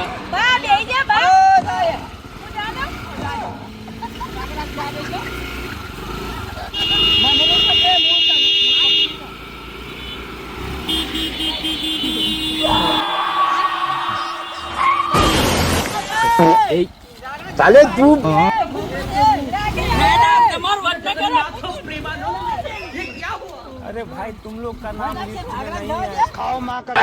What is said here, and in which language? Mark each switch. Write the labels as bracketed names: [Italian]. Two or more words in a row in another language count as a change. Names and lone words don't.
[Gujarati] બા, બેહી જા, બા. ઓ તારે. હું જા દઉં? જા દઉં. મને નહીં પકડે, હું તને- [Hindi] साले तू [Gujarati] મેડમ, તમારું વડનગર [Hindi] नाथ प्रेमानंद ये क्या हुआ अरे भाई तुम लोग का नाम लिस्ट में नहीं है खाओ माँ का